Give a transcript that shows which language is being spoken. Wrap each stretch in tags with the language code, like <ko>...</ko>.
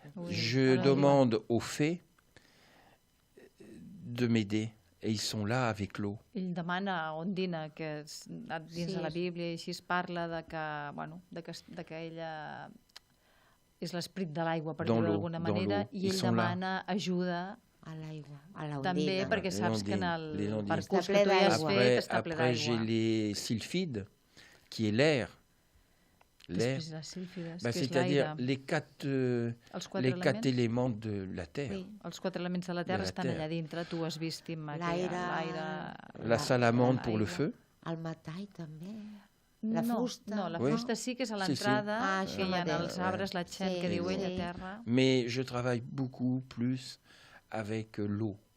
<fr>Je demande aux fées de m'aider. Et ils sont là avec l'eau.</fr> <ca>Ell demana a Ondina, que dins de la Bíblia així es parla de que ella és l'esperit de l'aigua, per dir-ho d'alguna manera, i ell demana ajuda a l'aigua, a l'Ondina. També perquè saps que en el percurs que tu hi has fet està ple d'aigua.</ca> <fr>Après, j'ai les sylphides, qui est l'air. C'est-à-dire les quatre éléments de la terre.</fr> <ca>Els quatre elements de la terra estan allà dintre, tu has vist, l'aire...</ca> <fr>La salamandre pour le feu.</fr> <ca>El metall també. La fusta. No, la fusta sí que és a l'entrada, que hi ha els arbres, la txent que diu ell a terra.</ca> <fr>Mais je travaille beaucoup plus avec l'eau.</fr>